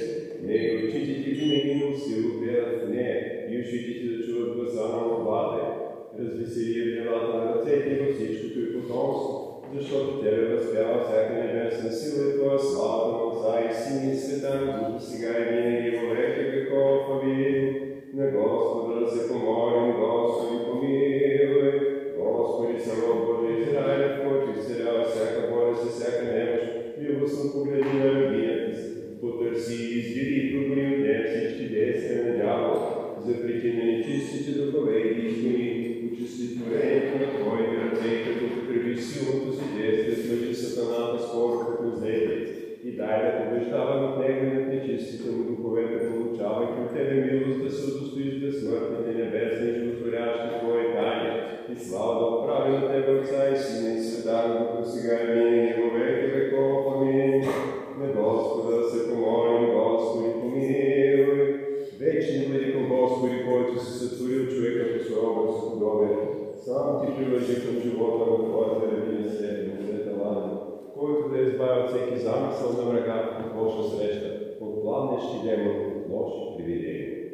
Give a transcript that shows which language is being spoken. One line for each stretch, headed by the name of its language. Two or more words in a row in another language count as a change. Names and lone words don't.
Bulgarian: Нека очите Ти винаги на усило гледат в нея и ушите Ти да чуват гласа на молбата. Развесели делата на ръцете и във всичкото и потомство, защото Тебе възпява всяка небесна сила и Твоя слава на Отца и Сина и Света Дух, сега и винаги
Church Slavic: во веки веков.
Bulgarian: Амин. На Господа да се помолим, Господи помилуй. Господи, само Божий Израилев, който изцелява всяка болест и всяка немощ, милостно погледни на рабията си, потърси и издири и прогони от нея всички действия на дявола, запрети на нечистите духове и изгони, очисти творението на Твоите ръце, като употребиш силното си действие, смъчи сатаната скоро като злетец, и дай да побеждава над него и над нечистите му духовете, получавайки от Тебе милост да се удостоиш безсмъртните небесни и животворящи Твои тайни, и слава да отправи на Тебе Отца и Сина и Света Духа сега и винаги
Church Slavic: во веки веков.
Bulgarian: Амин. На Господа да се помолим, Господи помилуй. Вечни владико Господи, който си сътворил човека по своя образ и подобие, сам Ти привържи към живота на Твоята рабиня Света Лана, който да избави от всеки замисъл на врага от лоша среща, от пламнещи демони, от лоши привидения.